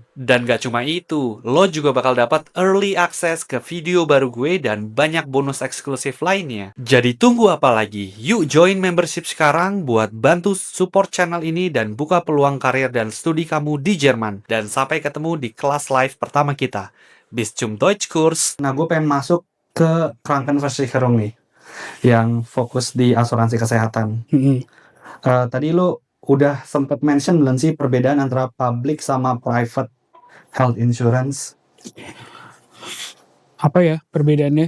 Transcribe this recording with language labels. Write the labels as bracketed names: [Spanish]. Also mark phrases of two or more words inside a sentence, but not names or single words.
[Indonesian] Dan gak cuma itu, lo juga bakal dapat [English] early access [Indonesian] ke video baru gue dan banyak bonus eksklusif lainnya. Jadi tunggu apa lagi? Yuk [English] join membership [Indonesian] sekarang buat bantu [English] support channel [Indonesian] ini dan buka peluang karir dan studi kamu di Jerman. Dan sampai ketemu di kelas live pertama kita. [German] Bis zum Deutschkurs. [Indonesian] Nah, gue pengen masuk ke Krankenversicherung nih, yang fokus di asuransi kesehatan. Tadi lo udah sempet mention belum sih perbedaan antara public sama [English] private health insurance? [Indonesian] Apa ya perbedaannya?